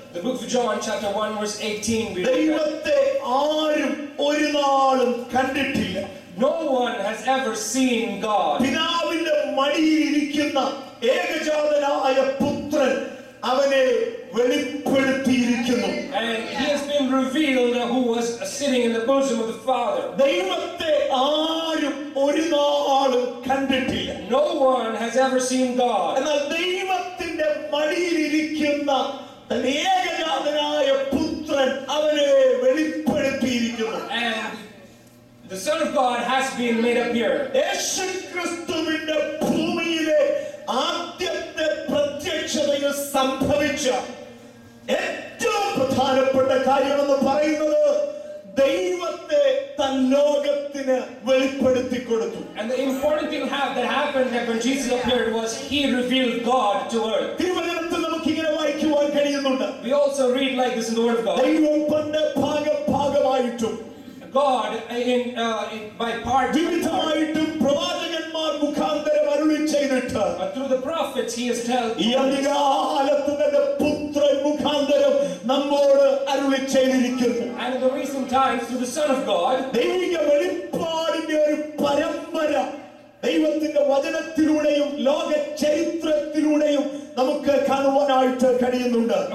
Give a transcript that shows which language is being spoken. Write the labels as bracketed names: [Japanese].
[English] The book of John, chapter 1, verse 18. We read that, [Malayalam] ദൈവത്തെ ആരും ഒരു നാളും കണ്ടിട്ടില്ല. [English] no one has ever seen God. [Malayalam] പിതാവിന്റെ മടിയിലിരിക്കുന്ന ഏകജാതനായ പുത്രൻ അവനെ വെളിപ്പെടുത്തിയിരിക്കുന്നു. [English] And he has been revealed who was sitting in the bosom of the Father. [Malayalam] ദൈവത്തെ ആരും ഒരു നാളും കണ്ടിട്ടില്ല. [English] No one has ever seen God. [Malayalam] എന്നാൽ ദൈവത്തിന്റെ മടിയിലിരിക്കുന്ന തന്റെ ഏകജാതനായ പുത്രൻ അവനെ വെളിപ്പെടുത്തിയിരിക്കുന്നു. [English] And the Son of God has been made appear. [Malayalam] യേശു ക്രിസ്തുവിന്റെ ഭൂമിയിലെ ആദ്യത്തെ പ്രത്യക്ഷതയിൽ സംഭവിച്ച ഏറ്റവും പ്രധാനപ്പെട്ട കാര്യമെന്ന് പറയുന്നത് ദൈവത്തെ തൻ ലോകത്തിന് വെളിപ്പെടുത്തി കൊടുത്തു. [English] And the important thing that happened that when Jesus appeared was he revealed God to earth. [Malayalam] തിരുവചനത്തിൽ നമുക്ക് ഇങ്ങനെ വായിക്കുവാൻ കഴിയുന്നുണ്ട്. [English] We also read like this in the word of God. [Malayalam] ദൈവം പണ്ട് ഭാഗമായിട്ടും [English] God by part [Malayalam] വിവിധമായിട്ടും പ്രവാചകന്മാർ മുഖാന്തരം അരുളി ചെയ്തിട്ട് [English] through the prophets he has told. [Malayalam] ഈ അധികാലത്ത് തന്റെ പുത്രൻ മുഖാന്തരം നമ്മോട് അരുളി ചെയ്തിരിക്കുന്നു. [English] And in the recent times through the Son of God, [Malayalam] ദൈവിക വെളിപ്പാടിന്റെ ഒരു പരമ്പര ദൈവത്തിന്റെ വചനത്തിലൂടെയും ലോക ചരിത്രത്തിലൂടെയും നമുക്ക് കാണുവാനായിട്ട് കഴിയുന്നുണ്ട്.